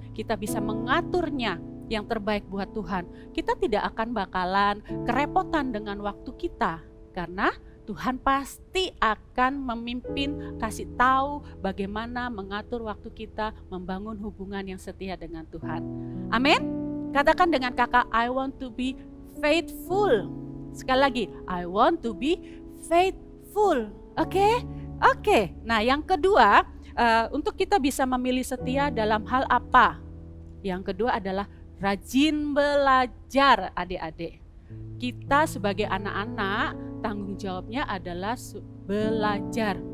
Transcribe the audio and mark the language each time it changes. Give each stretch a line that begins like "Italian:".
Indonesian: Kita bisa mengaturnya yang terbaik buat Tuhan. Kita tidak akan bakalan kerepotan dengan waktu kita. Karena Tuhan pasti akan memimpin, kasih tahu bagaimana mengatur waktu kita, membangun hubungan yang setia dengan Tuhan. Amin. Katakan dengan kakak,
English: I want to be faithful.
Indonesian: Sekali lagi,
English: I want to be faithful.
Indonesian: Oke? Nah yang kedua, untuk kita bisa memilih setia dalam hal apa? Yang kedua adalah rajin belajar, adik-adik. Kita sebagai anak-anak, tanggung jawabnya adalah belajar.